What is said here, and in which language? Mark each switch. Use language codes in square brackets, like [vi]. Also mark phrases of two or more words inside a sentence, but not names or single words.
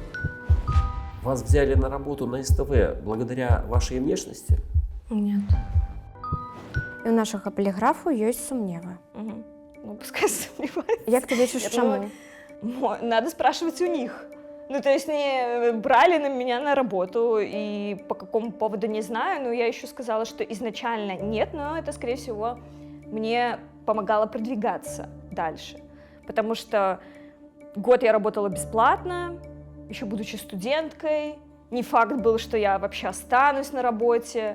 [ru] Вас взяли на работу на СТВ благодаря вашей внешности? Нет. [be] І у нашага паліграфу ёсць сумневы. [ru] Ну, пускай сомневаются. [be] Як ты лічыш, [ru] Я [be] чаму? [ru] думаю, надо спрашивать у них. Ну, то есть не брали на меня на работу, и по какому поводу не знаю, но я еще сказала, что изначально нет, но это, скорее всего, мне помогало продвигаться дальше. Потому что год я работала бесплатно, еще будучи студенткой, не факт был, что я вообще останусь на работе.